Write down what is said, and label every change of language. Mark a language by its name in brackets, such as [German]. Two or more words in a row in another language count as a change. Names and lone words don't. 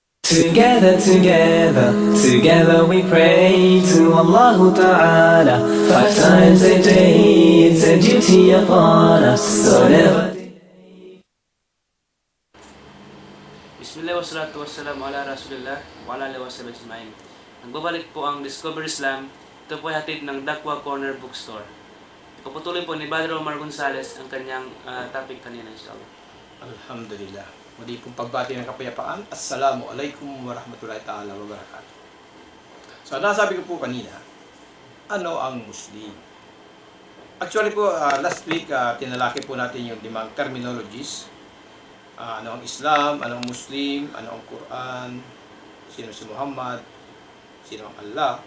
[English] Together we pray to Allah Ta'ala. 5 times a day, it's a duty upon us. So never. [Arabic] بسم الله والصلاة والسلام على رسول الله وعلى آله وصحبه أجمعين. [Filipino] Nagbabalik po ang Discover Islam. Ito po ay hatid ng Dakwa Corner Bookstore. Ipapatuloy po ni Brother Omar Gonzales ang kanyang topic kanina, inshallah. Alhamdulillah. Muli pong pagbati ng kapayapaan. [Arabic] السلام عليكم ورحمة الله تعالى وبركاته. [Filipino] So, nasabi ko po kanina, ano ang Muslim? Actually po, [English] last week, [Filipino] tinalaki po natin yung 5 terminologies. Ano ang Islam, ano ang Muslim, ano ang Quran, sino si Muhammad, sino ang Allah.